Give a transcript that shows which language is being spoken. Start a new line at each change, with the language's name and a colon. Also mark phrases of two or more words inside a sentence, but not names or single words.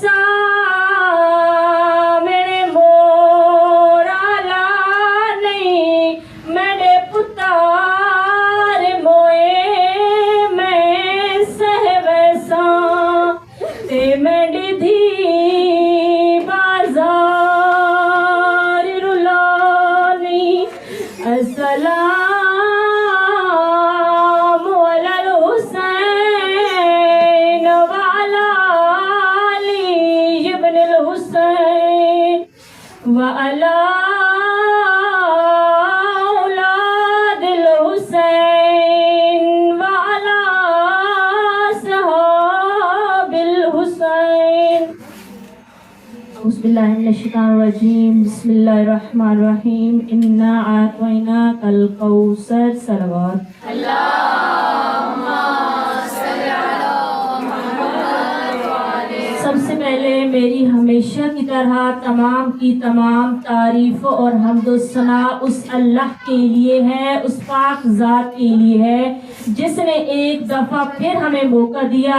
Punjabi: سامنے مورالا نہیں میرے پتار موئے میں سہ ویساں تے میری دھی بازار رلانی
Arabic: السلام علی الحسین وعلی علی ابن الحسین وعلی اولاد الحسین وعلی صحاب الحسین اعوذ باللہ من الشیطان الرجیم بسم اللہ الرحمن الرحیم انا اعطیناک الکوثر صلوات
Urdu: سب سے پہلے میری ہمیشہ کی طرح تمام کی تمام تعریف اور حمد و ثنا اس اللہ کے لیے ہے اس پاک ذات کے لیے ہے جس نے ایک دفعہ پھر ہمیں موقع دیا